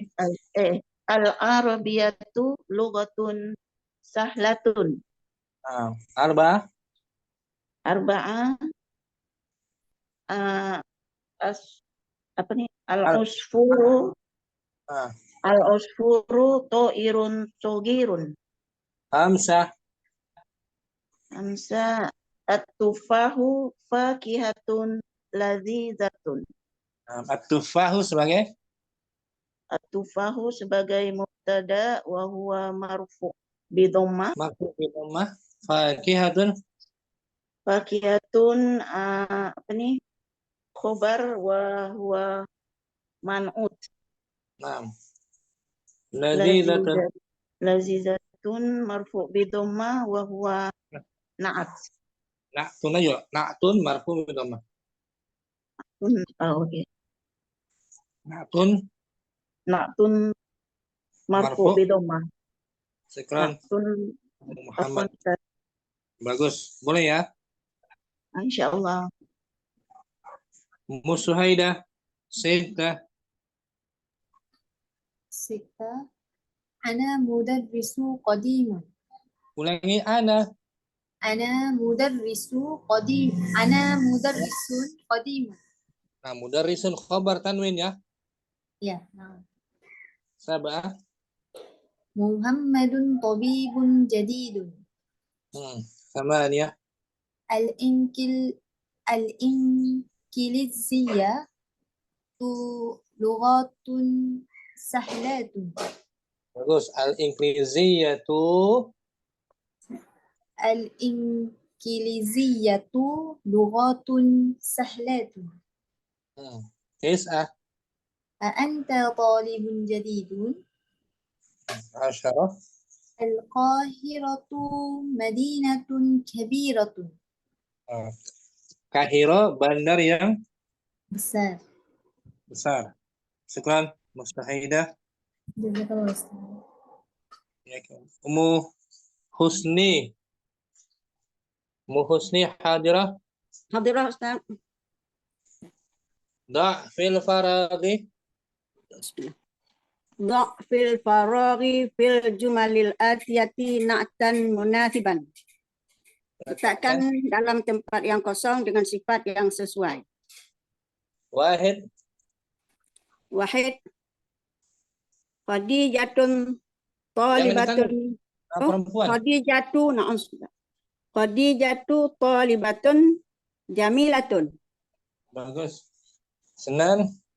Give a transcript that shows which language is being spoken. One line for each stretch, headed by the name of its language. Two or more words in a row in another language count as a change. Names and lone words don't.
Arabic: العربية لغة سهلة. Arba'a. العصفور طائر صغير. Hamsa. التفاح فاكهة لذيذة.
Malay: At-tufahu sebagai?
Arabic: At-tufahu sebagai مبتدأ وهو مرفوع بالضمة. مرفوع بالضمة. فاكهة. خبر وهو منعوت. لذيذة مرفوع بالضمة وهو نعت. Na'tun aja. نعت مرفوع بالضمة. Okay. نعت مرفوع بالضمة.
Malay: Sekarang Muhammad. Bagus. Boleh ya? Insyaallah.
Arabic: Musuhaidah. Sita. أنا مدرس قديم.
Malay: Ulangi. Ana
Arabic: مدرس قديم.
Malay: Nah,
Arabic: مدرس خبر تنوين
Malay: ya. Ya.
Arabic: Sabah. محمد طبيب جديد. Thamaniyah. الإنجليزية لغة سهلة.
Malay: Bagus. Al-Inkliziyatu.
Arabic: الإنجليزية لغة سهلة. Tis'ah. أأنت طالب جديد. Asyarah. القاهرة مدينة كبيرة.
Malay: Kahiro, bandar yang Besar.
Arabic: Syukran. Mustahidah. Jazakallah. Ummu Husni. Hadirah. Hadirah Ustaz. ضع في الفراغ. ضع في الفراغ في الجمل الآتية نعتا مناسبا.
Malay: Letakkan dalam tempat yang kosong dengan sifat yang sesuai.
Arabic: Wahid. خديجة طالبة. خديجة طالبة جميلة.
Malay: Bagus. Senan.